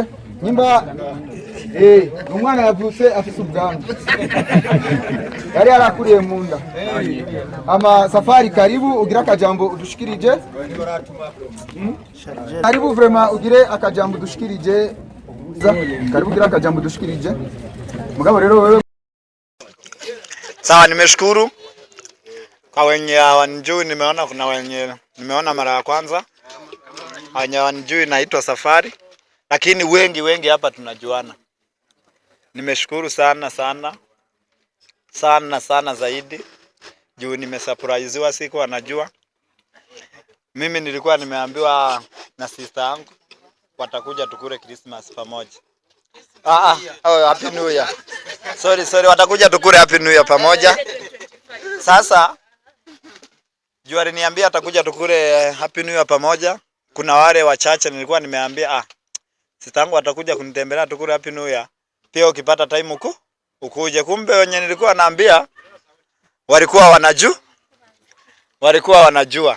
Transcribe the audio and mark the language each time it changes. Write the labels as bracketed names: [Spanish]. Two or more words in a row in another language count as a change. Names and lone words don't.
[Rundi] Nimba umwana yavutse afise ubwanwa yari yarakuriye mu nda. Ama Safari karibu ugira akajambo udushikirije. Karibu vraiment ugire akajambo udushikirije. Karibu ugira akajambo udushikirije. Mugabo rero wewe [Swahili] sawa. Nimeshukuru kwa wenye hawanijui, nimeona kuna wenye nimeona mara ya kwanza. Wenye hawanijui naitwa Safari, lakini wengi hapa tunajuana. Nimeshukuru sana zaidi juu nimesurprisewa, siku anajua. Mimi nilikuwa nimeambiwa na sister yangu watakuja tukure Christmas pamoja. [English] Happy New Year. [Swahili] Sorry, watakuja tukure [English] Happy New Year [Swahili] pamoja. Sasa juu aliniambia atakuja tukure [English] Happy New Year [Swahili] pamoja. Kuna wale wachache nilikuwa nimeambia sister yangu atakuja kunitembelea tukure [English] Happy New Year. [Swahili] Pia ukipata time ukuje. Kumbe wenye nilikuwa naambia walikuwa wanajua.